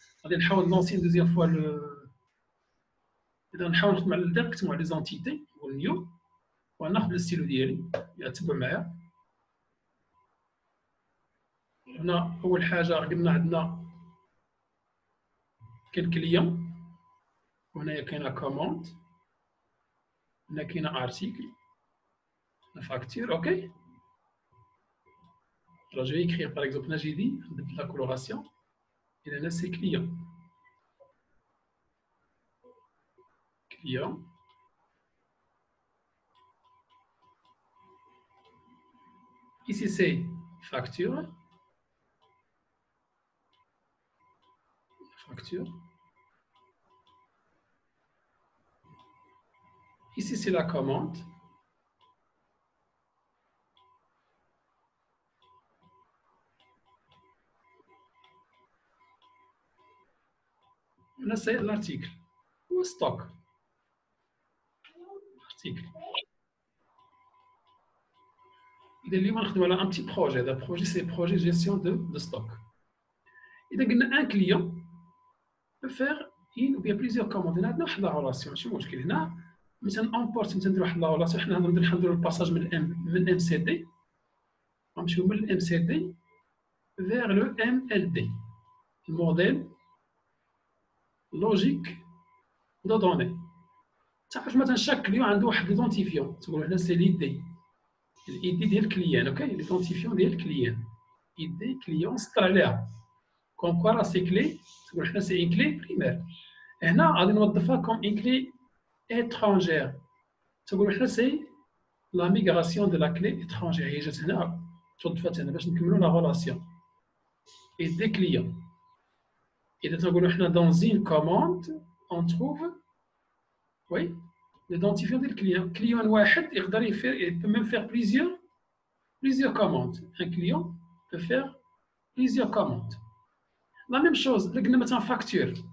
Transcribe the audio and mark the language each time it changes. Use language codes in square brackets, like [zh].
[ar] غادي نحاول نونسي دوزيام فوا اذا نحاول نخدم على الديركت مع لي زونتيتي والنيو وناخذ الستيلو ديالي تبع معايا. هنا اول حاجه قلنا عندنا كاين كليون، وهنايا كاينه كوموند، هنا كاينه ارتيكل، فاكتور. [fr] اوكي، alors je vais écrire par exemple là j'ai dit la coloration et là c'est client. Ici c'est facture. Ici, c'est la commande. Là, c'est l'article. Ou stock. Article. Il y a un petit projet. Le projet, c'est le projet de gestion de stock. Il y a un client peut faire une ou bien plusieurs commandes. Il y a une relation. Je ne sais pas. [ar] مثلا امبورت مثلا نديرو واحد لا ريلاسيون حنا نديرو الباساج من ام سي دي غنمشيو من الام سي دي [fr] vers le MLD [ar] الموديل لوجيك دو دوني تعرف مثلا شاك كليون عنده واحد ليدونتيفيون تقول هنا سي ليدي الايدي ديال الكليان اوكي ليدونتيفيون ديال الكليان ايدي كليون سطر عليها كون كوا راه سي كلي تقول حنا سي ان كلي بريمير هنا غادي نوظفها كوم ان كلي étrangère تقول حنا سي لا ميغراسيون دو لا كلي étrangère هي جات هنا توظفات هنا باش نكملوا لا ريلاسيون [fr] et des clients. Et dans une commande, on trouve oui, l'identifiant des clients. Client il peut même faire plusieurs commandes. Un client peut faire plusieurs commandes. La même chose, la facture.